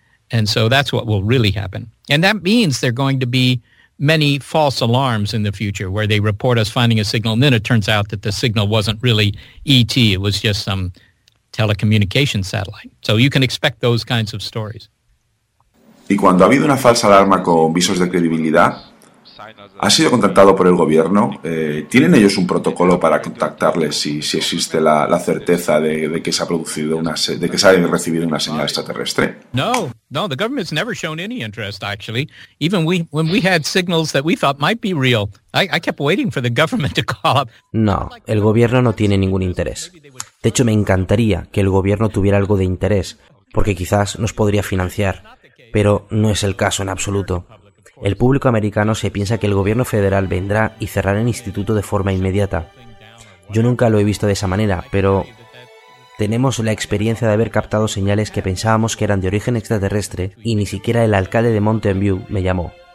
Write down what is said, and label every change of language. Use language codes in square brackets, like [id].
[en] And so that's what will really happen. And that means there are going to be many false alarms in the future where they report us finding a signal, and then it turns out that the signal wasn't really ET, it was just some telecommunication satellite. So you can expect those kinds of stories. [es] ¿Y cuando ha habido una falsa alarma con visos de credibilidad, ha sido contactado por el gobierno? ¿Tienen ellos un protocolo para contactarles si existe la certeza de que se ha producido de que se ha recibido una señal extraterrestre? [en] No, the government's never shown any interest, actually. Even when we had signals that we thought might be real, I kept waiting for the government to call up. [es] No, el gobierno no tiene ningún interés. De hecho, me encantaría que el gobierno tuviera algo de interés, porque quizás nos podría financiar, pero no es el caso en absoluto. El público americano se piensa que el gobierno federal vendrá y cerrará el instituto de forma inmediata. Yo nunca lo he visto de esa manera, pero tenemos la experiencia de haber captado señales que pensábamos que eran de origen extraterrestre y ni siquiera el alcalde de Mountain View me llamó.